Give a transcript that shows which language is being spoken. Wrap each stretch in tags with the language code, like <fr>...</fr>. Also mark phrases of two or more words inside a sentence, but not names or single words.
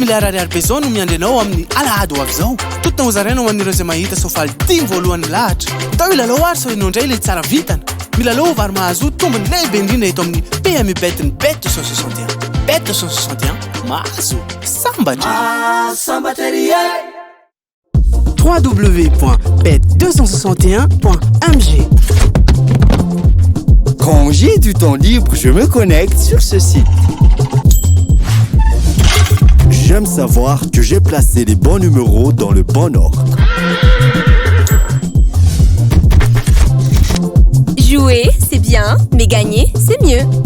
<mg>milliards ariary bezao no miandrenao amin'ny alahady ho avy zao totona ho zaraina ho an'ireo izay mahita sofaly 10 voalohany lahatra atao ilalao ary sao inao indray ilay tsara vitana milalao vary mahazo tombony lehibe indrindra eto amin'ny PMU bet ny bet 261 bet 261 mahazo sambatrery www.bet261.mg.</mg> <fr>Quand j'ai du temps libre, je me connecte sur ce site. J'aime savoir que j'ai placé les bons numéros dans le bon ordre. Jouer, c'est bien, mais gagner, c'est mieux.</fr>